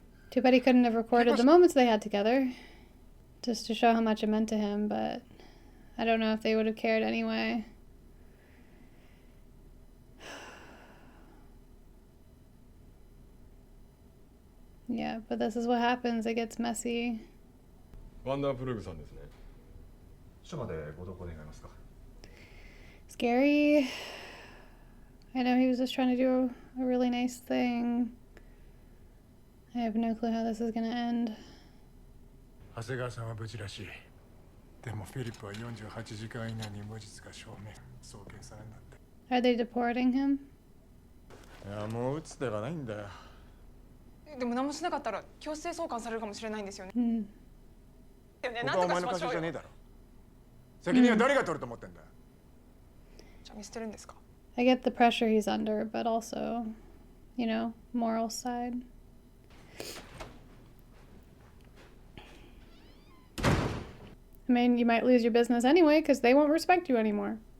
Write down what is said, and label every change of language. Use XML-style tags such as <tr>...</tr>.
<en>Too bad he couldn't have recorded the moments they had together. Just to show how much it meant to him, but I don't know if they would have cared anyway. Yeah, but this is what happens. It gets messy.</en> <ja>ワンダープルーグさんですね。署までご同行願いますか。</ja> <en>Scary. I know he was just trying to do a really nice thing. I have no clue how this is gonna end.</en> <ja>長谷川さんは無事らしい。でもフィリップは48時間以内に無実が証明、送検されるんだって。</ja> <en>Are they deporting him?</en> <ja>いや、もう打つ手がないんだよ。でも何もしなかったら強制送還されるかもしれないんですよね。ここはお前の会社じゃねえだろ。責任は誰が取ると思ってんだ。じゃあ見捨てるんですか?</ja> <en>I get the pressure he's under, but also, you know, moral side. I mean, you might lose your business anyway because they won't respect you anymore.</en>